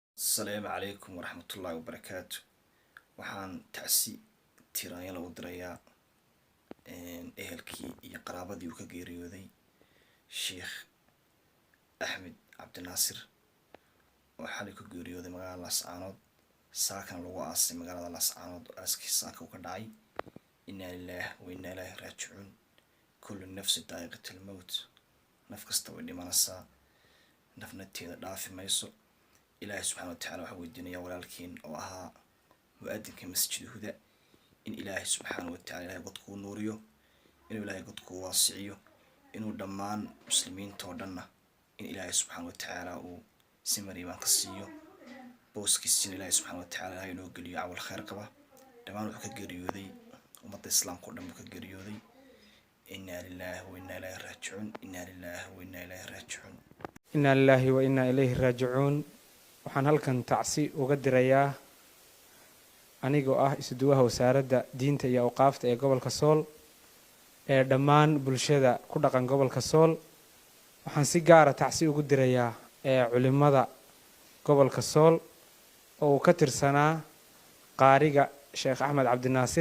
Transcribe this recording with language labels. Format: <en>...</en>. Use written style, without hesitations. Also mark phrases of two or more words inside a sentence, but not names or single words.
<ar>السلام عليكم ورحمة الله وبركاته.</ar> <so>waxaan tacsi tiraanya lagu dirayaa ehelkii iyo qaraabadii uu ka geeriyooday Sheekh Axmed Cabdinaasir oo xalay ku geeriyooday magaalada Laascaanood saakan lagu aasay magaalada Laascaanood oo aaskiisa saaka ka dhacay.</so> <ar>إنا لله وإنا إليه راجعون. كل نفس ذائقة الموت.</ar> <so>naf kasta way dhimanaysaa, nafnateeda dhaafi mayso. ilaahay</so> <ar>سبحانه وتعالى</ar> <so>waxa weydiinayaa walaalkiin oo ahaa mu'adinka masjid huda in ilaahay</so> <ar>سبحانه وتعالى</ar> <so>ilaahay godku nuuriyo, inuu ilaahay godku waasiciyo, inuu dhammaan muslimiinta oo dhanna in ilaahay</so> <ar>سبحانه وتعالى</ar> <so>uu si mariibaan ka siiyo booskiisina ilaahay</so> <ar>سبحانه وتعالى</ar> <so>ilaahay inoo geliyo camal khayr qaba. dhammaan wuxuu ka geeriyooday ummadda islaamka oo dhan buu ka geeriyooday.</so> <ar>إنا لله وإنا إليه راجعون. إنا لله وإنا إليه راجعون. إنا لله وإنا إليه راجعون.</ar> <so>waxaan halkan tacsi uga dirayaa anigoo ah isuduwaha wasaaradda diinta iyo awqaafta ee gobolka Sool ee dhammaan bulshada ku dhaqan gobolka Sool. waxaan si gaar ah tacsi ugu dirayaa culimada gobolka Sool oo ka tirsanaa qaariga Sheekh Axmed Cabdinaasir.</so>